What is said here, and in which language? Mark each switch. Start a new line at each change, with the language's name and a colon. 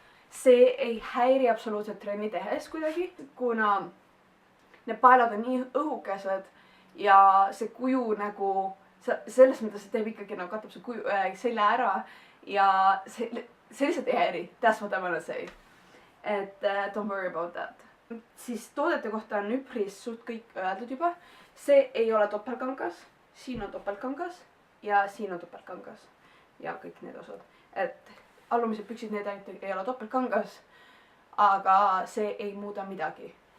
Estonian: See ei häiri absoluutselt trenni tehes kuidagi, kuna need paelad on nii õhukesed ja see kuju nagu selles mõttes, et teeb ikkagi nagu katab see selja ära ja see lihtsalt ei häiri.
English: That's what I wanna say.
Estonian: Et
English: don't worry about that.
Estonian: Siis toodete kohta on üpris suht kõik öeldud juba. See ei ole topelkangas, siin on topelkangas ja siin on topelkangas ja kõik need osad. Et alumised püksid, need ainult ei ole topelkangas, aga see ei muuda midagi.